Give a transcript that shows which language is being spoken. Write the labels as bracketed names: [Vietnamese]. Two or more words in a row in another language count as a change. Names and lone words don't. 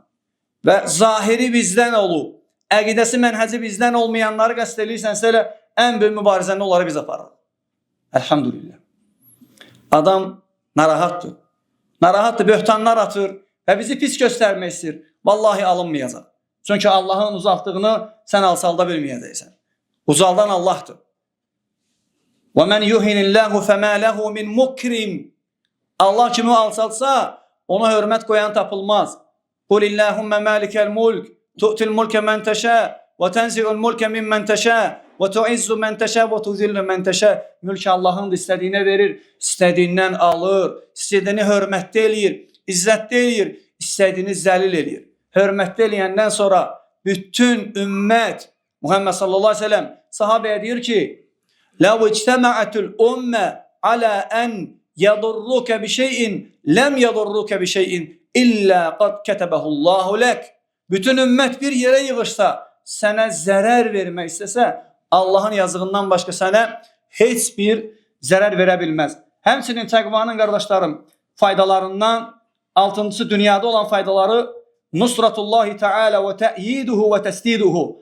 [Azerbaijani] Və zahiri bizdən olub, əqidəsi, mənhəci bizdən olmayanları qəsd edirsənsə elə ən böyük mübarizəni onları biz aparır. Elhamdülillah. Adam narahatdır. Narahatdır, böhtanlar atır və bizi pis göstərmək istəyir. Vallahi alınmayacaq. Çünki Allahın uzaqdığını sən alsalda bilməyəcəksən. Uzaldan Allahdır. [Arabic] وَمَنْ يُهِنِ اللّٰهُ فَمَا لَهُ مِنْ مُكْرِمٍ. [Azerbaijani] Allah kimi alçaltsa ona hörmət qoyan tapılmaz. [Arabic] قُلِ اللّٰهُمَّ مَالِكَ الْمُلْكِ تُؤْتِ الْمُلْكَ مَنْ تَشَاءُ وَتَنْزِعُ الْمُلْكَ مِمَّنْ تَشَاءُ وَتُعِزُّ مَنْ تَشَاءُ وَتُذِلُّ مَنْ تَشَاءُ. [Azerbaijani] Mülk Allah'ındır, istədiyinə verir, istədiyindən alır, istədiyini hörmətdə eləyir, izzətdə eləyir, istədiyini zəlil eləyir. Hörmətdə eləyəndən sonra bütün ümmət, Muhammed [Arabic] صلى الله عليه وسلم [Azerbaijani] sahabəyə deyir ki, [Arabic] لَوْ اجْتَمَعَتُ الْأُمَّ عَلَى أَنْ يَضُرُّكَ بِشَيْءٍ لَمْ يَضُرُّكَ بِشَيْءٍ إِلَّا قَدْ كَتَبَهُ اللّٰهُ لَكَ. [Azerbaijani] Bütün ümmət bir yerə yığışsa, sənə zərər vermək istəsə, Allahın yazığından başqa sənə heç bir zərər verə bilməz. Həmçinin təqvanın, qardaşlarım, faydalarından altıncısı dünyada olan faydaları [Arabic] نصرة الله تعالى وتأييده وتسديده.